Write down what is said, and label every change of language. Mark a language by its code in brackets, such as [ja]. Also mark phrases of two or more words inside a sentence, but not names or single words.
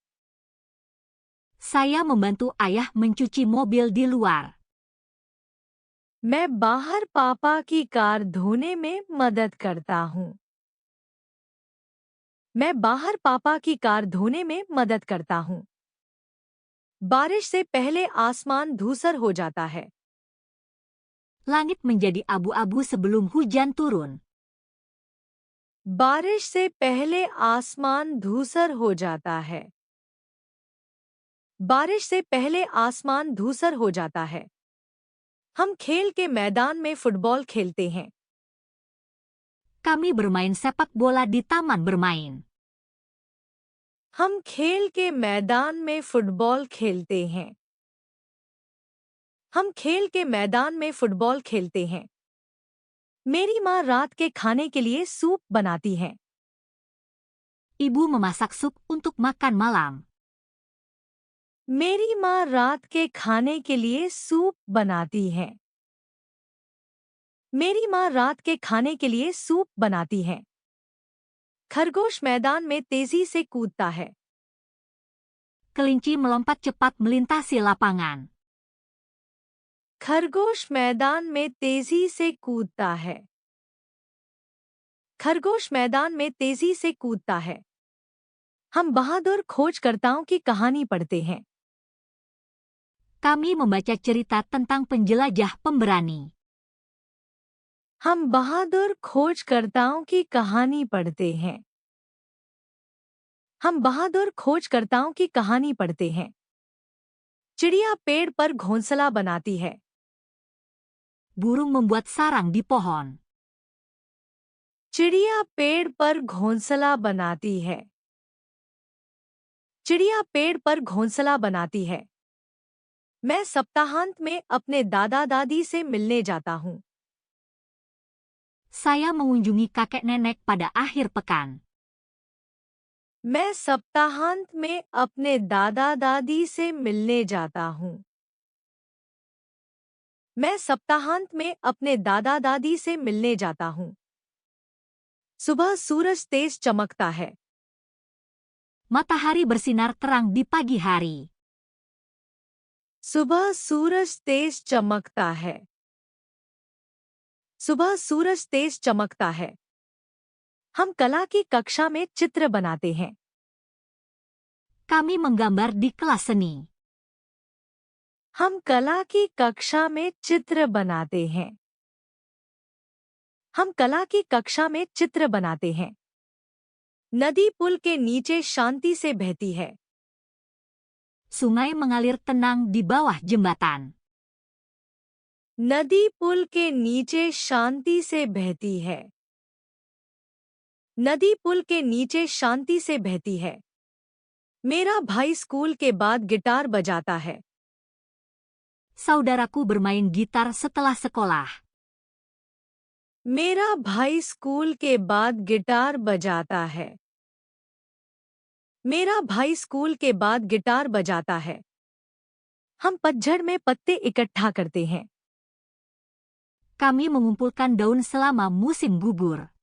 [id] Saya membantu ayah mencuci mobil di luar. [hi] मैं बाहर पापा की कार धोने में मदद करता हूँ। मैं बाहर पापा की कार धोने में मदद करता हूँ। बारिश से पहले आसमान धूसर हो जाता है। [id] Langit menjadi abu-abu sebelum hujan turun. [hi] बारिश से पहले आसमान धूसर हो जाता है। बारिश से पहले आसमान धूसर हो जाता है। हम खेल के मैदान में फुटबॉल खेलते हैं। [id] Kami bermain sepak bola di taman bermain. [hi] हम खेल के मैदान में फुटबॉल खेलते हैं। हम खेल के मैदान में फुटबॉल खेलते हैं। मेरी माँ रात के खाने के लिए सूप बनाती है। [id] Ibu memasak sup untuk makan malam. [hi] मेरी माँ रात के खाने के लिए सूप बनाती है। मेरी माँ रात के खाने के लिए सूप बनाती है। खरगोश मैदान में तेजी से कूदता है। [id] Kelinci melompat cepat melintasi lapangan. [hi] खरगोश मैदान में तेजी से कूदता है। खरगोश मैदान में तेजी से कूदता है। हम बहादुर खोजकर्ताओं की कहानी पढ़ते हैं। [id] Kami membaca cerita tentang penjelajah pemberani. [hi] हम बहादुर खोजकर्ताओं की कहानी पढ़ते हैं। हम बहादुर खोजकर्ताओं की कहानी पढ़ते हैं। चिड़िया पेड़ पर घोंसला बनाती है। [id] Burung membuat sarang di pohon. [hi] चिड़िया पेड़ पर घोंसला बनाती है। चिड़िया पेड़ पर घोंसला बनाती है। मैं सप्ताहांत में अपने दादा दादी से मिलने जाता हूँ। [id] Saya mengunjungi kakek nenek pada akhir pekan. [hi] मैं सप्ताहांत में अपने दादा दादी से मिलने जाता हूँ। मैं सप्ताहांत में अपने दादा दादी से मिलने जाता हूँ। सुबह सूरज तेज चमकता है। [id] Matahari bersinar terang di pagi hari. [hi] सुबह सूरज तेज चमकता है। सुबह सूरज तेज चमकता है। हम कला की कक्षा में चित्र बनाते हैं। [id] Kami menggambar di kelas seni. [hi] हम कला की कक्षा में चित्र बनाते हैं। हम कला की कक्षा में चित्र बनाते हैं। नदी पुल के नीचे शांति से बहती है। [id] Sungai mengalir tenang di bawah jembatan. [hi] नदी पुल के नीचे शांति से बहती है। नदी पुल के नीचे शांति से बहती है। मेरा भाई स्कूल के बाद गिटार बजाता है। [id] Saudaraku bermain gitar setelah sekolah. [hi] मेरा भाई स्कूल के बाद गिटार बजाता है। मेरा भाई स्कूल के बाद गिटार बजाता है। हम पतझड़ में पत्ते इकट्ठा करते हैं। [id] Kami mengumpulkan daun selama musim gugur.